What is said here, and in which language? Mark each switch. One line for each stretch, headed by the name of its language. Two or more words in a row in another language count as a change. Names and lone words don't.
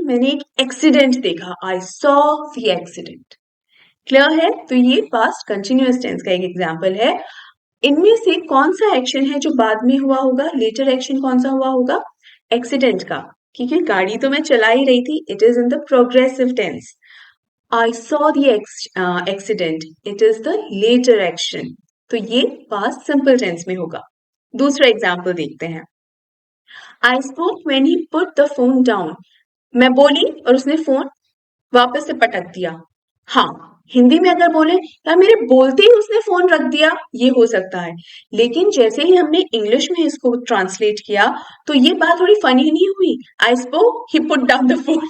Hindi: मैंने एक एक्सीडेंट देखा।
English: I saw the accident.
Hindi: क्लियर है? तो ये
English: past continuous tense
Hindi: का एक एग्जांपल है। इनमें से कौन सा एक्शन है जो बाद में हुआ होगा?
English: later action
Hindi: कौन सा हुआ होगा? एक्सीडेंट का, क्योंकि गाड़ी तो मैं चला ही रही थी।
English: it is in the progressive tense. I saw the accident. It is the later action.
Hindi: तो ये
English: past simple tense
Hindi: में होगा। दूसरा एग्जाम्पल देखते हैं।
English: I spoke when he put the phone down.
Hindi: मैं बोली और उसने फोन वापस से पटक दिया। हाँ, हिंदी में अगर बोले यार मेरे बोलते ही उसने फोन रख दिया, ये हो सकता है। लेकिन जैसे ही हमने इंग्लिश में इसको ट्रांसलेट किया तो ये बात थोड़ी फनी नहीं हुई?
English: I spoke, he put down the phone.